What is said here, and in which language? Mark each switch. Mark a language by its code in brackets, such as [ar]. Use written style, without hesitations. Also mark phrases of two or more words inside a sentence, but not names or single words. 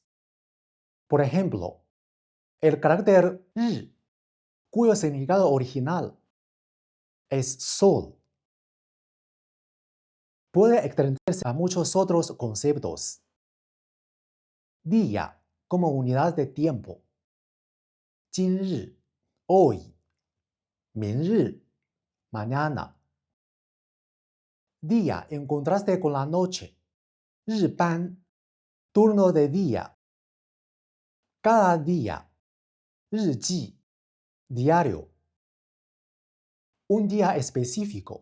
[es] Por ejemplo, el carácter "ri", cuyo significado original es sol, puede extenderse a muchos otros conceptos. Día como unidad de tiempo. [zh] 今日, hoy. 明日, [es] mañana. Día en contraste con la noche. [zh] 日班, [es] turno de día. Cada día. [zh] 日记, [es] diario. Un día específico.